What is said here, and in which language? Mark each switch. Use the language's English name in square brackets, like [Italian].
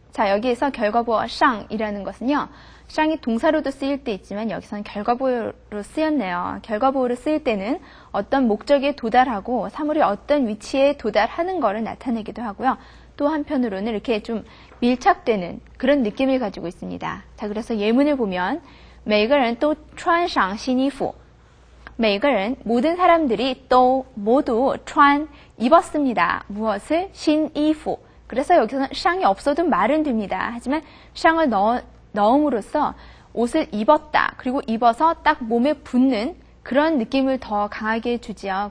[Korean] 자, 여기에서 결과부어 쌍이라는 것은요. 쌍이 동사로도 쓰일 때 있지만 여기서는 결과부어로 쓰였네요. 결과부어로 쓰일 때는 어떤 목적에 도달하고 사물이 어떤 위치에 도달하는 것을 나타내기도 하고요. 또 한편으로는 이렇게 좀 밀착되는 그런 느낌을 가지고 있습니다. [Chinese] 자, 그래서 예문을 보면 每个人都穿上新衣服. [Korean] 每个人, 모든 사람들이 또 모두 穿, 입었습니다. 무엇을? 新衣服. 그래서 여기서는 쌍이 없어도 말은 됩니다. 하지만 쌍을 넣음으로써 옷을 입었다. 그리고 입어서 딱 몸에 붙는 그런 느낌을 더 강하게 주지요.